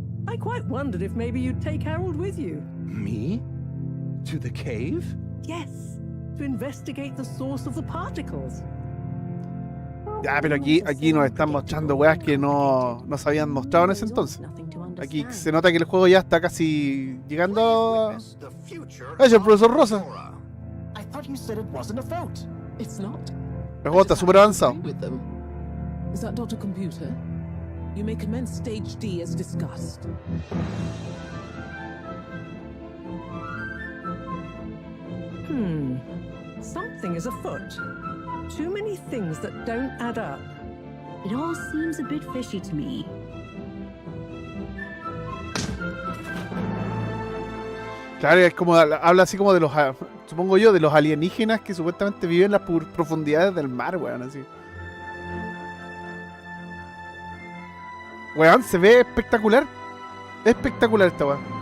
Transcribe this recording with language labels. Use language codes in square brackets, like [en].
[en] I quite wondered if maybe you'd take Harold with you. Me? To the cave? Yes, to investigate the source of the particles. [es] Ya, pero aquí nos están mostrando weas que no se habían mostrado en ese entonces. Aquí se nota que el juego ya está casi llegando a... ¡Ay, el profesor Rosa! El juego está súper avanzado. [en] Is that Dr. Computer? You may commence stage D as discussed. Something is afoot. Too many things that don't add up. It all seems a bit fishy to me. [es] Claro, es como habla así como de los, supongo yo, de los alienígenas que supuestamente viven en las profundidades del mar, weón, así. Weón, se ve espectacular. Espectacular esta weón.